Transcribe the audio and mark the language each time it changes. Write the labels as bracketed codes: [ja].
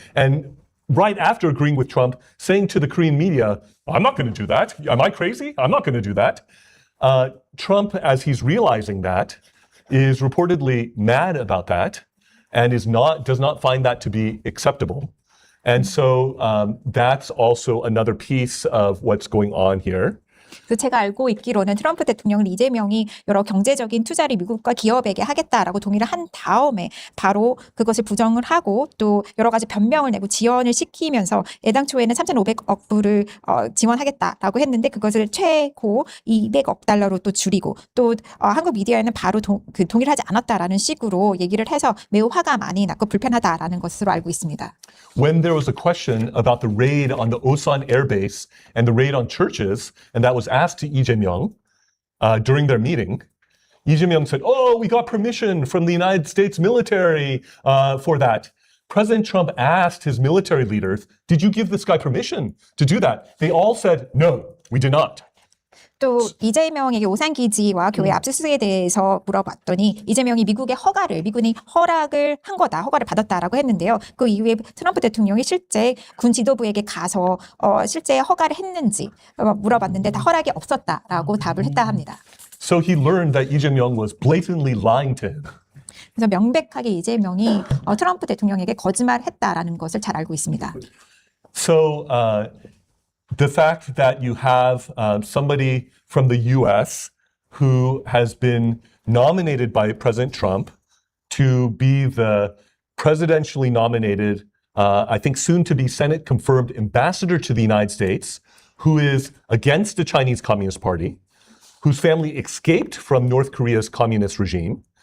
[en] And right after agreeing with Trump, saying to the Korean media, I'm not going to do that. Am I crazy? I'm not going to do that. Trump, as he's realizing that, is reportedly mad about that and does not find that to be acceptable. And so that's also another piece of what's going on here. [ko] 그 제가 알고 있기로는 트럼프 대통령은 이재명이 여러 경제적인 투자를 미국과 기업에게 하겠다라고 동의를 한 다음에 바로 그것을 부정을 하고 또 여러 가지 변명을 내고 지연을 시키면서 애당초에는 3,500억 불을 지원하겠다라고 했는데 그것을 최고 200억 달러로 또 줄이고 또 한국 미디어에는 바로 동의를 하지 않았다라는 식으로 얘기를 해서 매우 화가 많이 났고 불편하다라는 것으로 알고 있습니다. [en] When there was a question about the raid on the Osan Air Base and the raid on churches, and that was asked to Lee Jae-myung during their meeting, Lee Jae-myung said, oh, we got permission from the United States military for that. President Trump asked his military leaders, did you give this guy permission to do that? They all said, no, we did not. [ko] 또 이재명에게 오산기지와 교회 압수수색에 대해서 물어봤더니 이재명이 미국이 허락을 한 거다, 허가를 받았다라고 했는데요. 그 이후에 트럼프 대통령이 실제 군 지도부에게 가서 실제 허가를 했는지 물어봤는데 다 허락이 없었다라고 답을 했다 합니다. [en] So he learned that Lee Jae-myung was blatantly lying to him. [ko] 그래서 명백하게 이재명이 트럼프 대통령에게 거짓말했다라는 것을 잘 알고 있습니다. [en] So the fact that you have somebody from the US who has been nominated by President Trump to be the presidentially nominated, I think soon to be Senate confirmed ambassador to the United States, who is against the Chinese Communist Party, whose family escaped from North Korea's communist regime,